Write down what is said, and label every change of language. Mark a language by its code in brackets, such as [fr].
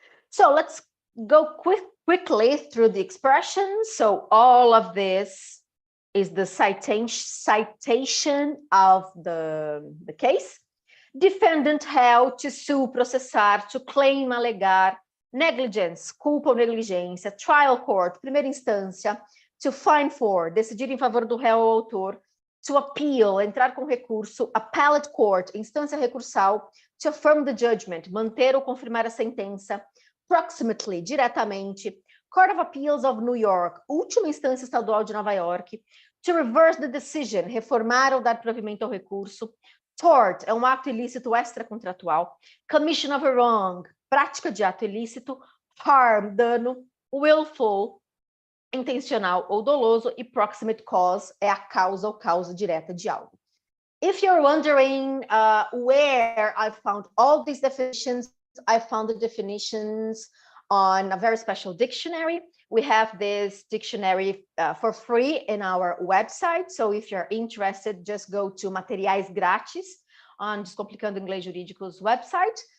[en] So let's go quickly through the expressions. So all of this is the citation of the case. Defendant held, to sue, [pt] processar, [en] to claim, [pt] alegar, [en] negligence, [pt] culpa ou negligência, [en] trial court, [pt] primeira instância, [en] to find for, [pt] decidir em favor do réu ou autor, [en] to appeal, [pt] entrar com recurso, [en] appellate court, [pt] instância recursal, [en] to affirm the judgment, [pt] manter ou confirmar a sentença, proximately, diretamente, Court of Appeals of New York, última instância estadual de Nova York, [en] to reverse the decision, [pt] reformar ou dar provimento ao recurso, tort é um ato ilícito extracontratual, [en] commission of a wrong, [pt] prática de ato ilícito, harm, dano, willful, intencional ou doloso, e [en] proximate cause [pt] é a causa ou causa direta de algo. [en] If you're wondering where I found all these definitions, I found the definitions on a very special dictionary. We have this dictionary for free in our website. So if you're interested, just go to Materiais Grátis on Descomplicando Inglês Jurídico's website.